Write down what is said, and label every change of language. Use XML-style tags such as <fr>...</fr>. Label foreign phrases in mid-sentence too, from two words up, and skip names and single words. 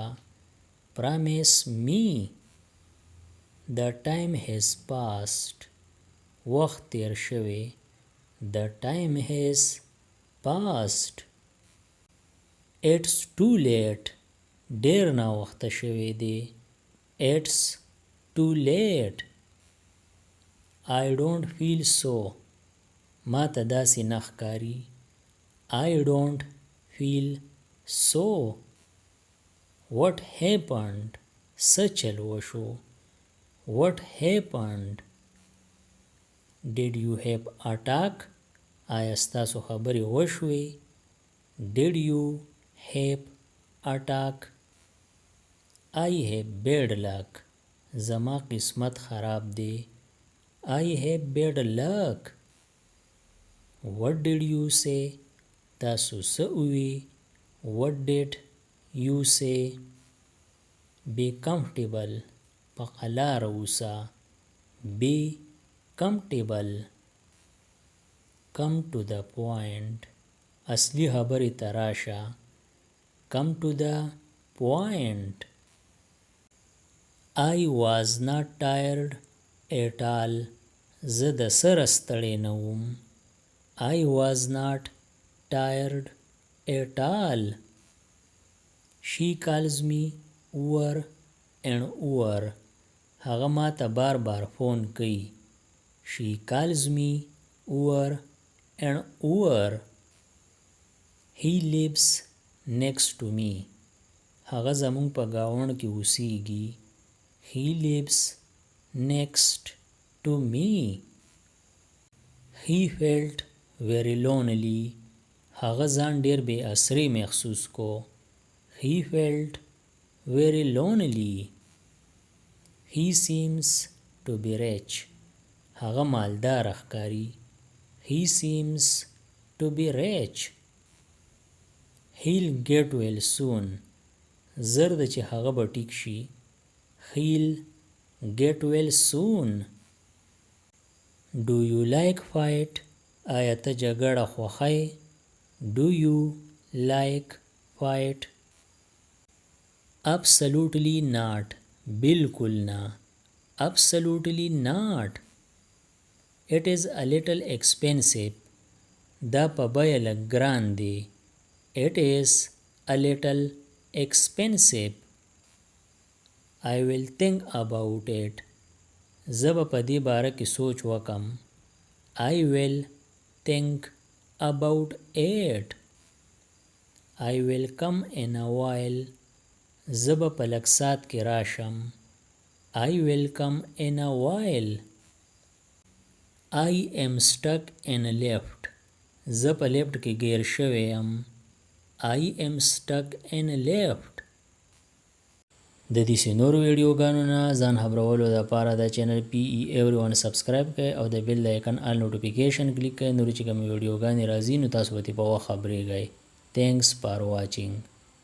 <en>Promise me. The time has passed.</en> <ps>وخت تیر شوی.</ps> <en>The time has passed. It's too late.</en> <ps>ډیر ناوخته شوی دی.</ps> <en>It's too late. I don't feel so.</en> <ps>ما ته داسې نه ښکاري.</ps> <en>I don't feel so. What happened?</en> <ps>څه چل وشو.</ps> <en>What happened? Did you have a talk?</en> <ps>آیا ستاسو خبرې وشوې.</ps> <en>Did you have a talk? I have bad luck.</en> <ps>زما قسمت خراب دی.</ps> <en>I have bad luck. What did you say?</en> <ps>تاسو څه ووی.</ps> <en>What did you say? Be comfortable.</en> <ps>په قلار اوسه.</ps> <en>Be comfortable. Come to the point.</en> <ps>اصلي خبرې ته راشه.</ps> <en>Come to the point. I was not tired at all.</en> <ps>زه د سره ستړی نه وم.</ps> <en>I was not tired at all. She calls me over and over.</en> <ps>هغه ما ته بار بار فون کوي.</ps> <en>She calls me over and over. He lives next to me.</en> <ps>هغه زمونږ په گاوند کې اوسیږي.</ps> <en>He lives next to me. He felt very lonely.</en> <ps>هغه ځان ډیر بې اسرې محسوس کو.</ps> <en>He felt very lonely. He seems to be rich.</en> <ps>هغه مالدار ښکاري.</ps> <en>He seems to be rich. He'll get well soon.</en> <ps>زر ده چې هغه به ټیک شي.</ps> <en>He'll get well soon. Do you like fight?</en> <ps>آیا ته جګړه خوښی.</ps> <en>Do you like fight? Absolutely not.</en> <ps>بالکل نه.</ps> <en>Absolutely not. It is a little expensive.</en> <ps>دا په بیه لږ ګران دی.</ps> <en>It is a little expensive. I will think about it.</en> <ps>زه به په دې باره کې سوچ وکم.</ps> <en>I will think about it. I will come in a while.</en> <ps>زه به په لږ ساعت کې راشم.</ps> <en>I will come in a while. I am stuck in a lift.</en> <ps>زه په لیفت کې ګیر شوی یم.</ps> <en>I am stuck in a lift.</en> <ps>د دې نورو ویډیوګانو نه ځان خبرولو لپاره د چینل PE Everyone سبسکرایب کړئ او د بیل د آیکن</ps> <en>all notification</en> <ps>کلیک کړئ. نورې چې کومې ویډیوګانې راځي نو تاسو به ترې په وخت خبرېږئ.</ps> <en>Thanks for watching.</en>